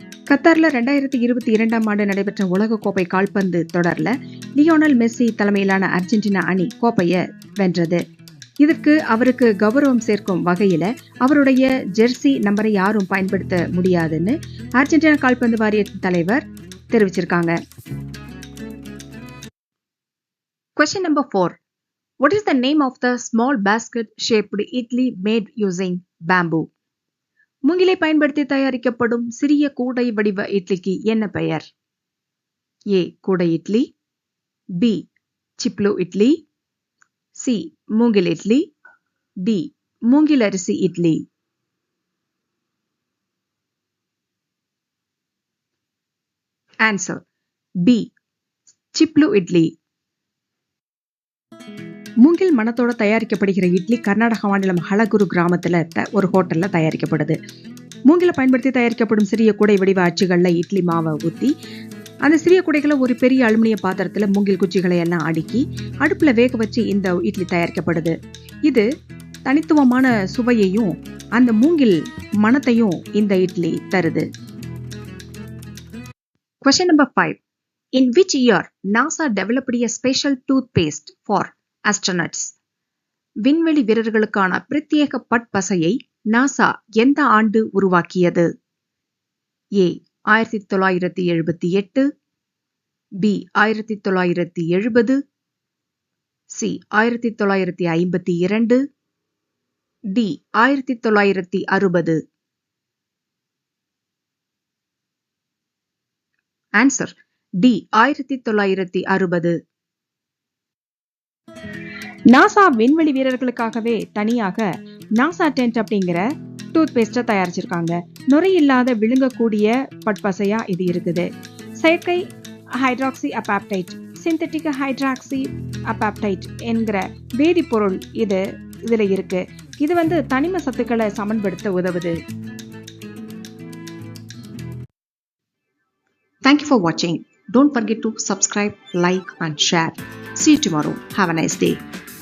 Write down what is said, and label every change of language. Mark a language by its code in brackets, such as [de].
[ta] கத்தார்ல 2022 ஆண்டு நடைபெற்ற உலகக்கோப்பை கால்பந்து தொடர்ல லியோனல் மெஸ்ஸி தலைமையிலான அர்ஜென்டினா அணி கோப்பையை வென்றது. இதற்கு அவருக்கு கௌரவம் சேர்க்கும் வகையில அவருடைய ஜெர்சி நம்பரை யாரும் பயன்படுத்த முடியாதுன்னு அர்ஜென்டினா கால்பந்து வாரிய தலைவர் தெரிவிச்சிருக்காங்க. [en] Question number 4. What is the name of the small basket shaped idli made using bamboo? [ta] மூங்கிலை பயன்படுத்தி தயாரிக்கப்படும் சிறிய கூடை வடிவ இட்லிக்கு என்ன பெயர்? ஏ. கூடை இட்லி. பி. சிப்லு இட்லி. சி. மூங்கில் இட்லி. டி. மூங்கில் அரிசி இட்லி. Answer B. சிப்லு இட்லி. மூங்கில் மணத்தோட தயாரிக்கப்படுகிற இட்லி கர்நாடக மாநிலம் ஹலகுரு கிராமத்துல ஒரு ஹோட்டல்ல தயாரிக்கப்படுது. மூங்கில பயன்படுத்தி தயாரிக்கப்படும் சிறிய கூடை வடிவ அச்சுகள்ல இட்லி மாவை ஊத்தி அந்த சிறிய கூடைகளை ஒரு பெரிய அலுமினிய பாத்திரத்துல மூங்கில் குச்சிகளை எல்லாம் அடுக்கி அடுப்புல வேக வச்சு இந்த இட்லி தயாரிக்கப்படுது. இது தனித்துவமான சுவையையும் அந்த மூங்கில் மணத்தையும் இந்த இட்லி தருது. [en] Question number 5. In which year NASA developed a special toothpaste for astronauts? [ta] விண்வெளி வீரர்களுக்கான பிரத்யேக பற்பசையை நாசா எந்த ஆண்டு உருவாக்கியது? ஏ. 1978. B. 1970. C. 1952. D. 1960. Answer D. 1960. NASA விண்வெளி வீரர்களுக்காகவே தனியாக நாசா டென்ட் அப்படிங்கிற டூத் பேஸ்ட தயாரிச்சிருக்காங்க. நுரையில்லாத விழுங்கக்கூடிய பற்பசையா இது இருக்குது. செயற்கை ஹைட்ராக்சி அபாப்டைட், சிந்தட்டிக் ஹைட்ராக்சி அபாப்டைட் என்கிற வேதிப்பொருள் இதுல இருக்கு. இது தனிம சத்துக்களை சமன்படுத்த உதவுது. [en] Thank you for watching. Don't forget to subscribe, like and share. See you tomorrow. Have a nice day.